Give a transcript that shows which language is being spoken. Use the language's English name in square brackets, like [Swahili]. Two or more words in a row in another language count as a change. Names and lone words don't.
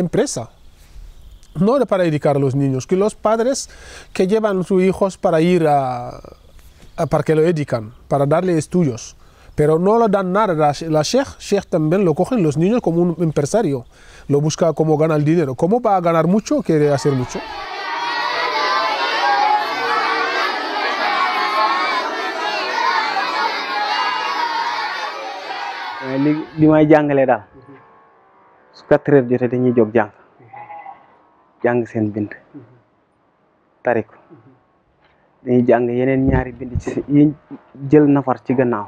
[Spanish] empresa, no para educar a los niños, que los padres que llevan a sus hijos para ir para que lo educan, para darle estudios, pero no le dan nada. La Sheikh también lo cogen los niños como un empresario, lo busca como ganar dinero. ¿Cómo va a ganar mucho? Quiere hacer mucho. [Wolof] li may jàngale daal su 4 heures jotee dañuy jóg jàng seen bind tari ko dañuy jàng yeneen ñaari bind ci yi jël nafar ci gannaaw